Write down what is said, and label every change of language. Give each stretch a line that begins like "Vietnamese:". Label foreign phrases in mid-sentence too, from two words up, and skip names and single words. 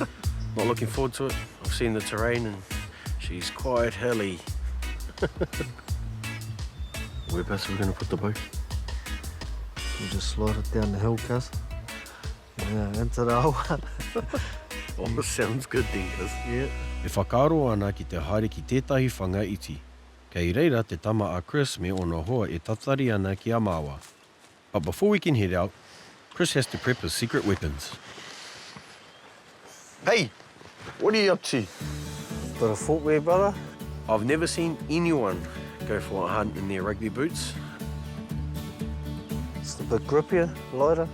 English: Not looking forward to it. I've seen the terrain and she's quite hilly. Whereabouts are we going to put the boat? We'll just slide it down the hill, cuz. Yeah, into the awa. Oh, sounds good then, cuz. Yeah.
Māori: E whakaaro ana ki te haere ki tētahi whanga iti. Kei reira te tama a Chris me ona hoa e tatari ana ki a māua.
English: But before we can head out, Chris has to prep his secret weapons. Hey, what are you up to? Bit of footwear, brother. I've never seen anyone go for a hunt in their rugby boots. It's a bit grippier, lighter.